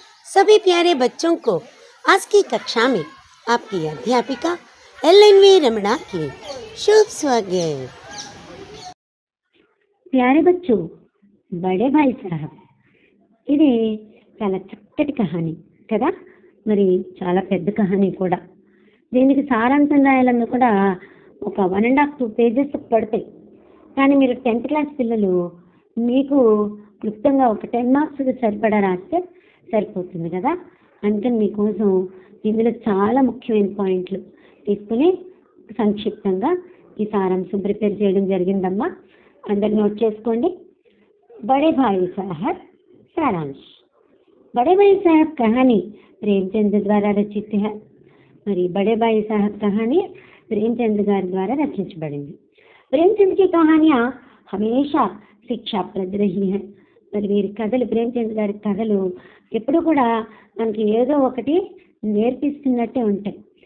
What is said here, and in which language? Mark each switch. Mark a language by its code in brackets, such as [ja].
[hi] सभी प्यारे बच्चों को आज की कक्षा में आपकी अध्यापिका LNV रमणा की शुभ स्वागत। प्यारे बच्चों, [te] बड़े भाई साहब ఇది చాలా చక్కటి కహాని కదా. మరి చాలా పెద్ద కహాని కూడా. దీనికి సారాంశం రాయాలన్నా కూడా ఒక 1.5 2 పేజెస్ పడతాయి. కానీ మీరు 10th క్లాస్ పిల్లలు మీకు క్లుప్తంగా ఒక 10 మార్క్స్ సరిపడా రాస్తే సరిపోతుంది కదా. అందుకని మీకోసం ఇందులో చాలా ముఖ్యమైన పాయింట్లు తీసుకుని సంక్షిప్తంగా ఈ సారాంశం ప్రిపేర్ చేయడం జరిగిందమ్మా. అందరు నోట్ చేసుకోండి. [hi] बड़े भाई साहब सारांश। बड़े भाई साहब कहानी प्रेमचंद द्वारा रचित है। మరి बड़े भाई साहब कहानी प्रेमचंद गाరి द्वारा రచించబడింది. प्रेमचंद की कहानियां हमेशा शिक्षाप्रद रही हैं. [te] మరి వీరి కథలు, ప్రేమచంద్ గారి కథలు ఎప్పుడు కూడా మనకి ఏదో ఒకటి నేర్పిస్తున్నట్టే ఉంటాయి.